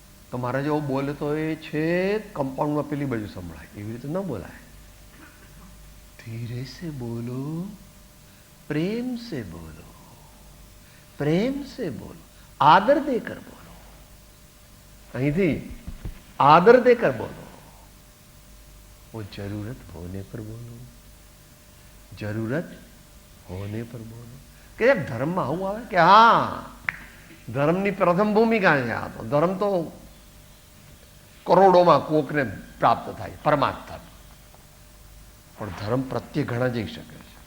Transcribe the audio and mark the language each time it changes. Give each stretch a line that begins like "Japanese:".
Gujarati: તો મારા જેવો બોલતો એ છે કમ્પાઉન્ડમાં પેલી બાજુ સંભળાય, એવી રીતે ન બોલાય.
Hindi: ધીરે સે બોલો, પ્રેમ સે બોલો, પ્રેમ સે બોલો, આદર દેકર બોલો. અહીંથી આદર દેકર બોલો. वो जरूरत होने पर बोलो, જરૂરત હોને પર બોલો.
Gujarati: કે ધર્મમાં આવું આવે કે હા, ધર્મની પ્રથમ ભૂમિકા છે આ. તો ધર્મ તો કરોડોમાં કોકને પ્રાપ્ત થાય, પરમાત્મા. પણ ધર્મ પ્રત્યે ઘણા જઈ શકે છે.